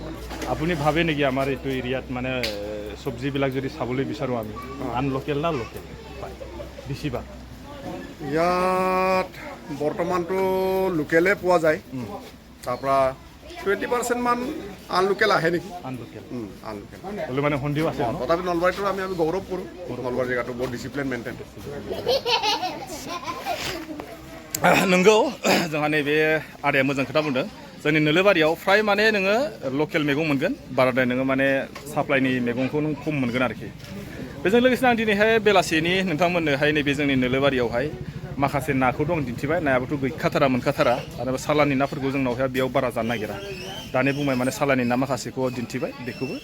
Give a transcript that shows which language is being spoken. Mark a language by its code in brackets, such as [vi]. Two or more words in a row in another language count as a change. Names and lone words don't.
[as] আপুনি ভাবে নেকি আমাৰ এইটো এৰিয়াত মানে চব্জিবিলাক যদি চাবলৈ বিচাৰোঁ আমি আন লোকেল না লোকেল পায় বেছিভাগ ইয়াত বৰ্তমানটো লোকেলে পোৱা যায় তাৰপৰা 20% মান আনলোকেল আহে নেকি আনলোকেল আনলোকেল হ'লেও মানে সন্দেহ আছে ন তথাপি নলবাৰীটো আমি গৌৰৱ কৰোঁ নলবাৰী জেগাটো বহুত ডিচিপ্লিন মেইনটেইন [brx] नंगौ जोंहा नैबे आदाया मोजां खोथा बुंदों जोंनि नोलोबारियाव फ्राय माने नोङो लकेल मैगं मोनगोन बाराद्राय नोङो माने साप्लाइनि मैगंखौ नों खम मोनगोन आरोखि बेजों लोगोसे आं दिनैहाय बेलासिनि नोंथांमोननोहाय नैबे जोंनि नोलोबारियावहाय माखासे नाखौ दं दिन्थिबाय नायाबोथ' गैखाथारा मोनखाथारा आरो सालानि नाफोरखौ जोंनावहाय बेयाव बारा जानो नागिरा दानि बुंबाय माने सालानि ना माखासेखौ दिन्थिबाय बेखौबो